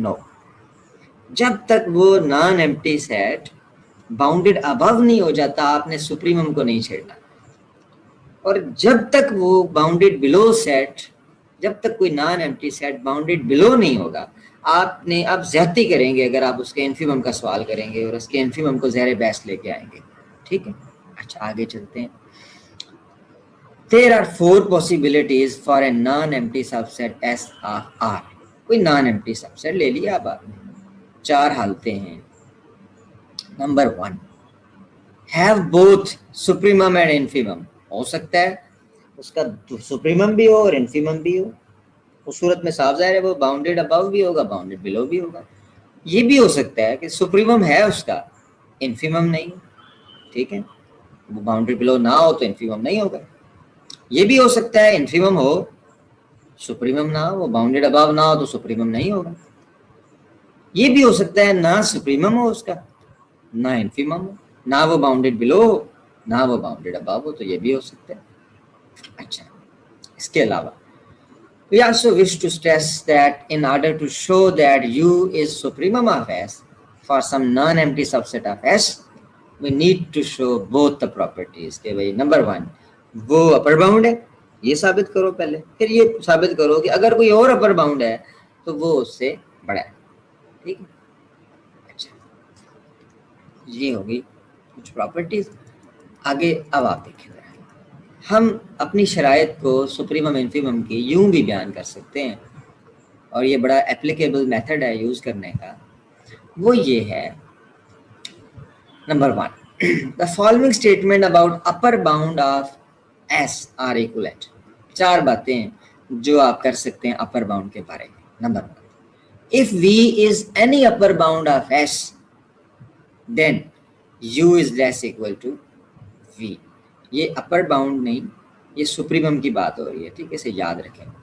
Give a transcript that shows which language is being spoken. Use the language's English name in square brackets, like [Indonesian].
[Urdu] نو, جب تک وہ نان ایمٹی سیٹ باؤنڈیڈ ابو نہیں ہو جاتا آپ نے سپریمم کو نہیں چھیڑنا. اور جب تک وہ باؤنڈیڈ بلو سیٹ, جب تک کوئی نان ایمٹی سیٹ باؤنڈیڈ بلو نہیں ہوگا, آپ نے اب زیادتی کریں گے اگر آپ اس کے انفیمم کا سوال کریں گے اور اس کے انفیمم کو زیر بحث لے کے آئیں گے. ٹھیک ہے. اچھا آگے چلتے ہیں. [English] There are 4 possibilities for a non-empty subset S of R. [Urdu] کوئی نان ایمٹی سب سیٹ لے لیا اب آپ نے, 4 حالتیں ہیں. [English] Number 1 have both supremum and infimum. [Urdu] ہو سکتا ہے اس کا سپریمم بھی ہو اور انفیمم بھی ہو. اس صورت میں صاف ظاہر ہے وہ باؤنڈیڈ ابو بھی ہوگا, باؤنڈیڈ بلو بھی ہوگا. یہ بھی ہو سکتا ہے کہ سپریمم ہے اس کا, انفیمم نہیں. ٹھیک ہے, وہ باؤنڈری بلو نہ ہو تو انفیمم نہیں ہوگا. یہ بھی ہو سکتا ہے انفیمم ہو, سپریمم نہ ہو, وہ باؤنڈیڈ ابو نہ ہو تو سپریمم نہیں ہوگا. یہ بھی ہو سکتا ہے نہ سپریمم ہو اس کا, نہ انفیمم ہو, نہ وہ باؤنڈیڈ بلو ہو, نہ وہ باؤنڈیڈ ابو ہو, تو یہ بھی ہو سکتا ہے. اچھا اس کے علاوہ [English] we also wish to stress that in order to show that U is supremum of S for some non-empty subset of S, we need to show both the properties. [Urdu] کہ بھئی نمبر 1 وہ اپر باؤنڈ ہے, یہ ثابت کرو پہلے, پھر یہ ثابت کرو کہ اگر کوئی اور اپر باؤنڈ ہے تو وہ اس سے بڑا ہے. ٹھیک ہے. اچھا یہ ہوگی کچھ پراپرٹیز. آگے اب آپ دیکھیں ہم اپنی شرائط کو سپریمم انفیمم کی یوں بھی بیان کر سکتے ہیں, اور یہ بڑا اپلیکیبل میتھڈ ہے یوز کرنے کا. وہ یہ ہے [English] Number 1 the following statement about upper bound of S are equivalent. [Urdu] 4 باتیں ہیں جو آپ کر سکتے ہیں اپر باؤنڈ کے بارے میں. [English] Number 1 if V is any upper bound of S then U is less equal to V. [Urdu] یہ اپر باؤنڈ نہیں, یہ سپریمم کی بات ہو رہی ہے. ٹھیک ہے, اسے یاد رکھیں.